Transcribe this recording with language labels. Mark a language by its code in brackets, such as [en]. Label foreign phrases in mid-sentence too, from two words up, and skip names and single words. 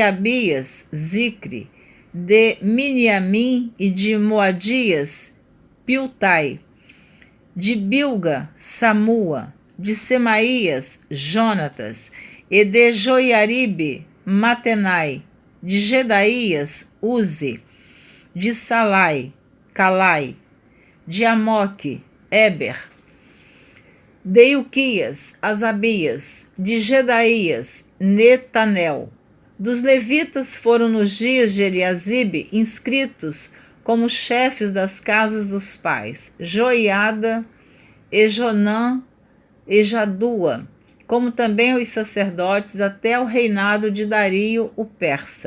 [pt] Abias, Zicre, de Miniamim e de Moadias, Piltai, de Bilga, Samua, de Semaías, Jonatas, e de Joiaribe, Matenai, de Gedaías, Uzi, de Salai, Calai, de Amoque, Eber, de Ilquias, Asabias, de Gedaías, Netanel. Dos levitas foram nos dias de Eliasibe inscritos como chefes das casas dos pais, Joiada, Ejonã e Jadua, como também os sacerdotes até o reinado de Dario o persa.